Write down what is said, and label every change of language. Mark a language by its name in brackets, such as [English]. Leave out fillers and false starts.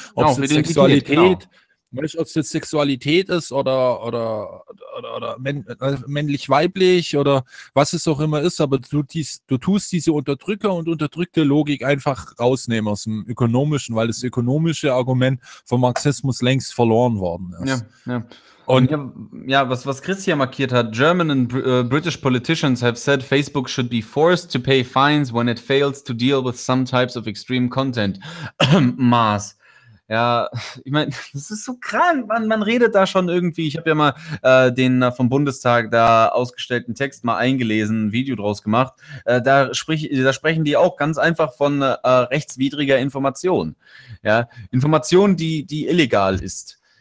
[German] Ob es Sexualität, ob es jetzt Sexualität ist oder männlich-weiblich oder was es auch immer ist, aber du tust diese Unterdrücker und unterdrückte Logik einfach rausnehmen aus dem Ökonomischen, weil das ökonomische Argument vom Marxismus längst verloren worden ist. Ja, ja. Was Chris hier markiert hat, [English] German and British politicians have said Facebook should be forced to pay fines when it fails to deal with some types of extreme content. [German] Maß. Ja, ich meine, das ist so krank, man redet da schon irgendwie, ich habe ja mal den vom Bundestag da ausgestellten Text mal eingelesen, ein Video draus gemacht, da sprechen die auch ganz einfach von rechtswidriger Information, ja, Information, die illegal ist.